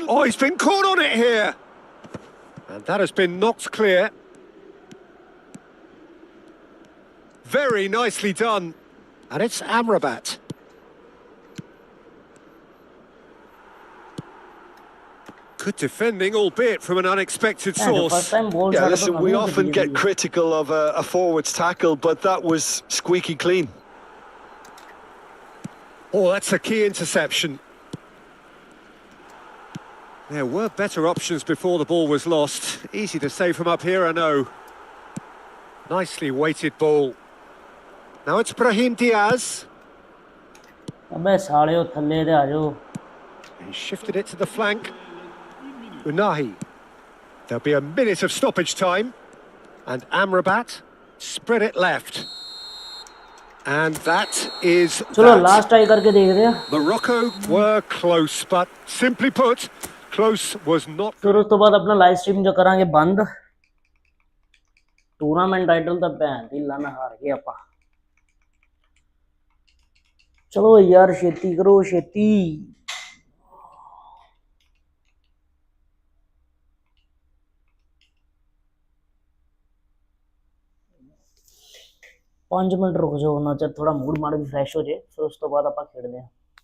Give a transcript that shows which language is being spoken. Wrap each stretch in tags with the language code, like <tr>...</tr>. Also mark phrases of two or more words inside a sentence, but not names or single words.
<en>Oh, he's been caught on it here. And that has been knocked clear. Very nicely done. And it's Amrabat. Good defending, albeit from an unexpected फर्स्ट source. time ball Yeah,</en> <pa>ਛਾੜਾ ਤੋ</pa> <en>listen, we</en> <hi>कभी</hi> <en>often</en> <hi>नहीं</hi> <en>get</en> <hi>गिरी।</hi> <en>critical of a forward's tackle, but that was squeaky clean. Oh, that's a key interception. There were better options before the ball was lost. Easy to say from up here, I know. Nicely weighted ball. Now it's Brahim Diaz.</en> <pa>ਅਬੇ ਸਾੜੀਓ ਥੱਲੇ ਦੇ ਆਜੋ</pa> <en>He shifted it to the flank. Unahi. There'll be a minute of stoppage time. And Amrabat spread it left. And that is</en> <hi>चलो</hi> <en>that. last try</en> <hi>करके देख रहे हैं</hi> <en>Morocco were close, but simply put, close was not.</en> <pa>ਫਿਰ ਉਸ ਤੋ ਬਾਦ ਅਪਣਾ</pa> <en>live stream</en> <pa>ਜੋ ਕਰਾਂਗੇ ਬੰਦ</pa> <en>tournament title</en> <pa>ਤੋ ਭੈਣ ਦੀ ਲਾਣਾ ਹਾਰ ਗਏ ਆਪਾਂ ਚਲੋ ਯਾਰ ਛੇਤੀ ਕਰੋ ਛੇਤੀ 5 ਮਿੰਟ</pa> <hi>रुक जाओ ना चाहे थोड़ा मूड माड़ भी फ्रेश हो जाए</hi> <pa>ਫਿਰ ਉਸ ਤੋ ਬਾਦ ਆਪਾਂ ਖੇਡਦੇ ਹਾਂ</pa>